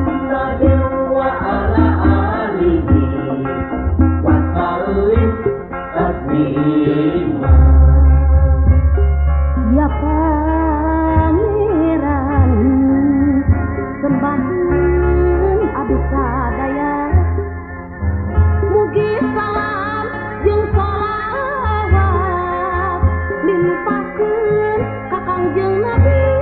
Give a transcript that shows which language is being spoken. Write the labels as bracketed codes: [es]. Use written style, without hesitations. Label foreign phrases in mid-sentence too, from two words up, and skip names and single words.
[ar] محمد وعلى آله وسلم تسليما. [su] Ya Pangeran sembahan abdi sadaya, mugi salam jeung shalawat limpahkeun ka Kangjeng Nabi